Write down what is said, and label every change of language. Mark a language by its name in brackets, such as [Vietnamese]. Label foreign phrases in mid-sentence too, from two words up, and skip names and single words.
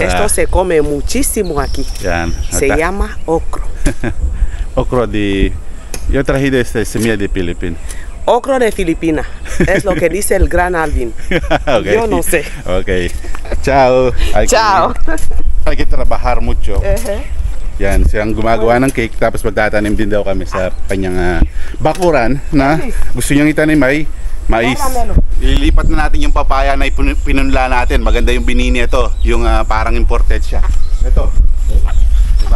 [Spanish] Esto se come muchísimo aquí. [Filipino] Yan. [Spanish] Se llama ocro. Okro de... Yo traje semilla de Philippines. Ocro de Filipinas. Es lo que dice el gran Alvin. Okay. Yo no sé. Okay. Ciao. Ciao. Hay que trabajar mucho. Ehe. [Filipino] Yan, siyang gumagawa ng cake tapos magtatanim din daw kami sa kanyang bakuran na gusto niyang itanim ay mais. Ililipat na natin yung papaya na pinunla natin. Maganda yung binini ito, yung parang imported siya. Ito. Diba?